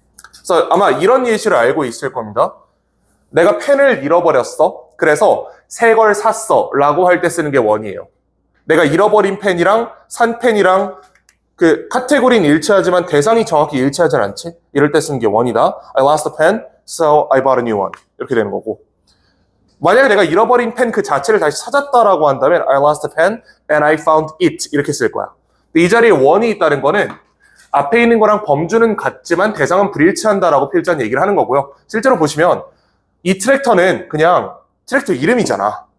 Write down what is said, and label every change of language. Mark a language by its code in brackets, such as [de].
[ko] 그래서 아마 이런 예시를 알고 있을 겁니다. 내가 펜을 잃어버렸어. 그래서 새 걸 샀어 라고 할 때 쓰는 게 원이에요. 내가 잃어버린 펜이랑 산 펜이랑 그 카테고리는 일치하지만 대상이 정확히 일치하지 않지? 이럴 때 쓰는 게 원이다. [en] I lost a pen, so I bought a new one. [ko] 이렇게 되는 거고. 만약에 내가 잃어버린 펜 그 자체를 다시 찾았다라고 한다면 [en] I lost a pen and I found it [ko] 이렇게 쓸 거야. 근데 이 자리에 원이 있다는 거는 앞에 있는 거랑 범주는 같지만 대상은 불일치한다라고 필자는 얘기를 하는 거고요. 실제로 보시면 이 트랙터는 그냥 트랙터 이름이잖아.